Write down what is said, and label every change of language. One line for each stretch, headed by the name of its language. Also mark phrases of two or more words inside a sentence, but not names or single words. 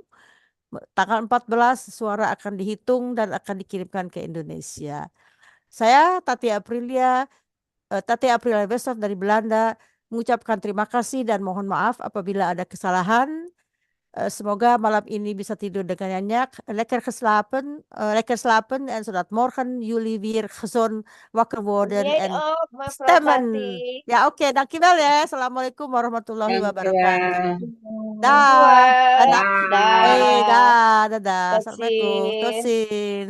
Indonesian: Tanggal 14 suara akan dihitung dan akan dikirimkan ke Indonesia. Saya Tati Aprilia Westhoff dari Belanda mengucapkan terima kasih dan mohon maaf apabila ada kesalahan. Semoga malam ini bisa tidur dengan nyenyak.
Dutch: Lekker slapen en zodat morgen jullie weer gezond wakker worden en stemmen. Ja, oké, dankjewel ya.
Arabic: السلام عليكم ورحمة الله وبركاته.
Indonesian: Dadah. Assalamualaikum.
Dutch: Tot ziens.